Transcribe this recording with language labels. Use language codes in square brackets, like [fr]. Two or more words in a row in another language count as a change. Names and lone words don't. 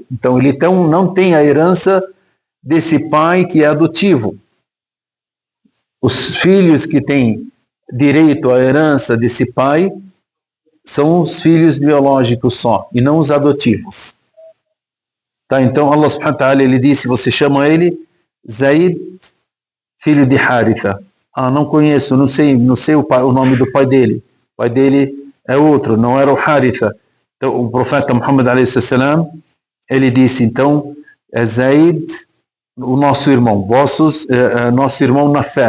[pt] Então, ele não tem a herança desse pai que é adotivo. Os filhos que têm direito à herança desse pai são os filhos biológicos só, e não os adotivos. Tá, então [ar] الله سبحانه وتعالى [pt] ele disse, você chama ele Zaid, filho de Haritha. Não conheço, não sei o nome do pai dele. O pai dele é outro, não era o Haritha. Então o profeta Muhammad a.s. ele disse, então, é Zaid, o nosso irmão, nosso irmão na fé.